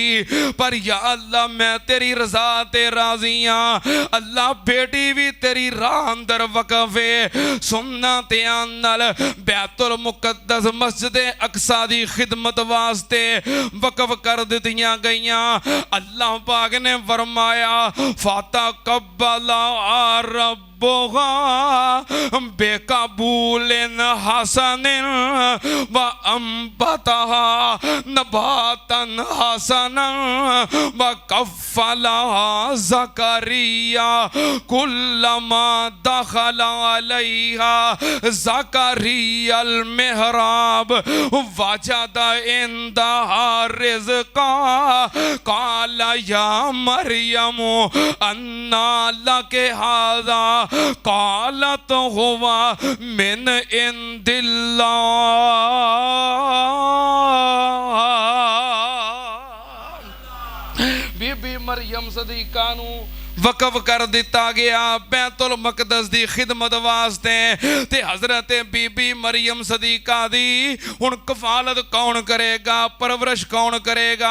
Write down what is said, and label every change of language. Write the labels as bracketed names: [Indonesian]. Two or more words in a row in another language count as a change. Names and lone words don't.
[Punjabi] ਪਰ ਯਾ ਅੱਲਾਹ ਮੈਂ ਤੇਰੀ ਰਜ਼ਾ ਤੇ ਰਾਜ਼ੀ ਹਾਂ। ਅੱਲਾਹ ਬੇਟੀ ਭੀ ਤੇਰੀ ਰਾਹ ਅੰਦਰ ਵਕਫ਼ ਹੈ। ਸੁੰਨਾ ਤੇ ਨਾਲ ਬੈਤੁਲ ਮੁਕੱਦਸ ਮਸਜਿਦ ਅਕਸਾ ਦੀ ਖ਼ਿਦਮਤ ਵਾਸਤੇ ਵਕਫ਼ ਕਰ ਦਿੱਤੀਆਂ ਗਈਆਂ। ਅੱਲਾਹ ਪਾਕ ਨੇ ਫ਼ਰਮਾਇਆ, [Arabic] فتقبلها ربها بقبولٍ حسنٍ وأنبتها نباتا حسنا و كفلها زكريا كلما دخل عليها زكريا المحراب وجد عندها رزقا قال يا مريم أنى لك هذا قالت هو من عند الله. [Punjabi] ਬੀਬੀ ਮਰੀਅਮ ਸਦੀਕਾ ਨੂੰ ਵਕਫ਼ ਕਰ ਦਿੱਤਾ ਗਿਆ ਬੈਤੁਲ ਮਕਦਸ ਦੀ ਖ਼ਿਦਮਤ ਵਾਸਤੇ। ਤੇ ਹਜ਼ਰਤ ਬੀਬੀ ਮਰੀਅਮ ਸਦੀਕਾ ਦੀ ਹੁਣ ਕਫ਼ਾਲਤ ਕੌਣ ਕਰੇਗਾ, ਪਰਵਰਿਸ਼ ਕੌਣ ਕਰੇਗਾ?